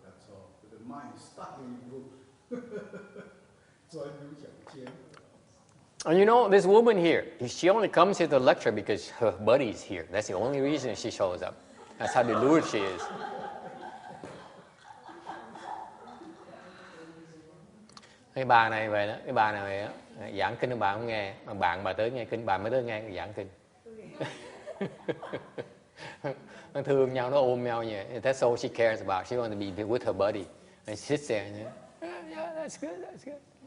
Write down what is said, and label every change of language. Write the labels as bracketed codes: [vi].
[en] That's all. The mind is stuck into. [zh] 钻牛角尖. [en] And you know, this woman here, she only comes here to lecture because her buddy is here. That's the only reason she shows up. That's how deluded she is. [vi] Cái bà này về đó, cái bà này về đó, giảng kinh bà không nghe, mà bạn bà tới nghe kinh, bà mới tới nghe giảng kinh. Nó thương nhau, nó ôm nhau như vậy. [en] That's all she cares about. She wants to be with her buddy. And she sits there and yeah, that's good, that's good.